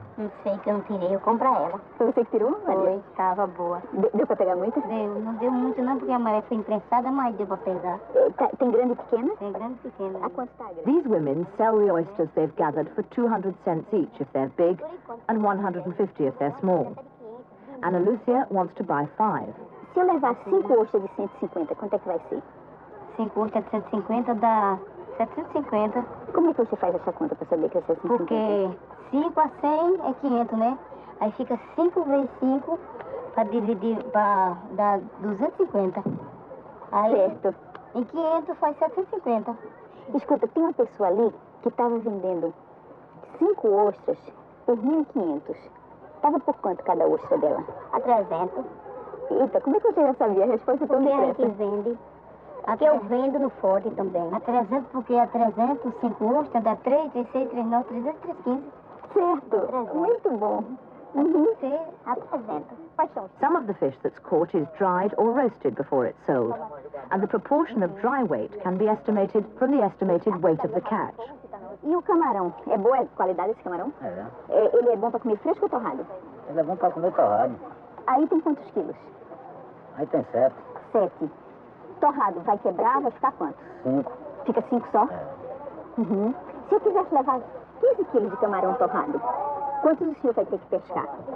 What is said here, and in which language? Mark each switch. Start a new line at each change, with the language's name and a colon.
Portuguese: Não sei que eu não tirei, eu compro ela. Foi você que tirou? Foi, tava boa. Deu pra pegar muita? Não deu muito não, porque a maré foi imprensada, mas deu pra pegar. Tem grande e pequena? Tem grande e pequena. A quanto está a grande?
English: These women sell the oysters they've gathered for 200 cents each if they're big, and 150 if they're small. Ana Lucia wants to buy 5.
Portuguese: Se eu levar 5 ostras de 150, quanto é que vai ser? 5 ostras de 150 dá 750. Como é que você faz essa conta para saber que é 750? Porque 5 a 100 é 500, né? Aí fica 5 vezes 5 para dividir, para dar 250. Aí, Certo. em 500 faz 750. Escuta, tem uma pessoa ali que estava vendendo 5 ostras por 1.500. Estava por quanto cada ostra dela? A 300. Eita, como é que você já sabia? A resposta é tão Porque a gente depressa. vende. Aqui eu vendo no Forte também. A 300, porque a 300, 5 ostras, dá 3, 3, 6, 3, 9, 300, 315. Certo, muito bom. Uhum. Você, a 300. Quais são?
English: Some of the fish that's caught is dried or roasted before it's sold, and the proportion of dry weight can be estimated from the estimated weight of the catch.
Portuguese: E o camarão? É boa qualidade esse camarão? Ele é bom para comer fresco ou torrado? Ele é bom para comer torrado. Aí tem quantos quilos? Aí tem 7. 7. Torrado, vai quebrar, vai ficar quanto? 5. Fica 5 só? Uhum. Se eu quisesse levar 15 quilos de camarão torrado, quantos o senhor vai ter que pescar?